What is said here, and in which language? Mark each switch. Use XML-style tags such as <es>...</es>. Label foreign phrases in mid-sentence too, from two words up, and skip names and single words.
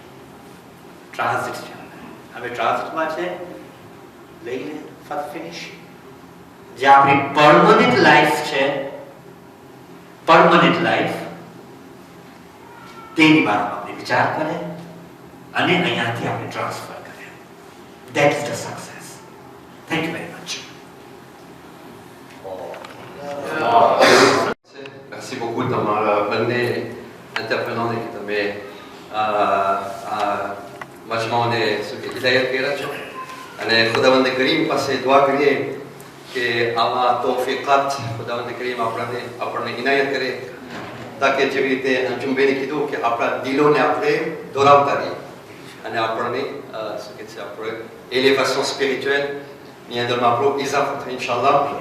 <gu>હવે ટ્રાન્ઝિટમાં છે લઈને ફિનિશ. જે આપણી</gu> <en>permanent life</en> <gu>છે,</gu> <en>permanent life,</en> <gu>તેની બાબતમાં આપણે વિચાર કરે અને અહીંયાથી આપણે ટ્રાન્સફર કરે.</gu> <en>That is the success. Thank you very much.</en> <fr>Merci beaucoup</fr> <gu>તમારા બંને એન્ટરપ્રેનરને કે તમે મજમાઓને હિદાયત કર્યા છો અને ખુદાવંદ કરીમ પાસે દુઆ કરીએ કે આવા તૌફીકાત ખુદાવંદ કરીમ આપણને ઇનાયત કરે તાકે જેવી રીતે અંજુમબેને કીધું કે આપણા દિલોને આપણે દોરાવતા રહીએ અને આપણને શું કહે છે આપણે</gu> <en>elevation spiritual</en> <gu>ની અંદરમાં આપણો ઇઝાફો થાય ઇન્શાલ્લાહ.</gu>